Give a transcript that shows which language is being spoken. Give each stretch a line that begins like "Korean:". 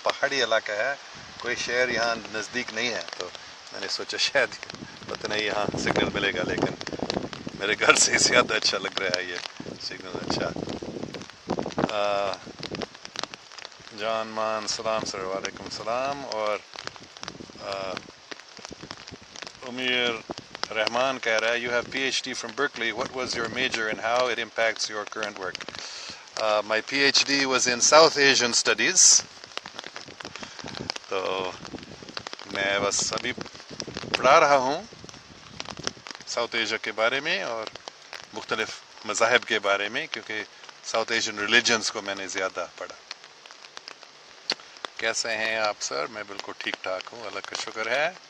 Urdu: پہاڑی علاقہ ہے, کوئی شہر یہاں نزدیک نہیں ہے. تو میں نے سوچا شاید پتہ نہیں یہاں سگنل ملے گا, لیکن میرے گھر سے زیادہ اچھا لگ رہا ہے یہ سگنل. اچھا جان مان سلام سر. وعلیکم السلام. اور امیر رحمان کہہ رہا ہے
English: you have PhD from Berkeley. What was your major and how it impacts your current work? My PhD was in South Asian Studies.
Urdu: تو میں بس ابھی پڑھا رہا ہوں ساؤتھ ایشیا کے بارے میں اور مختلف مذاہب کے بارے میں, کیونکہ ساؤتھ ایشین ریلیجنز کو میں نے زیادہ پڑھا. کیسے ہیں آپ سر؟ میں بالکل ٹھیک ٹھاک ہوں, اللہ کا شکر ہے.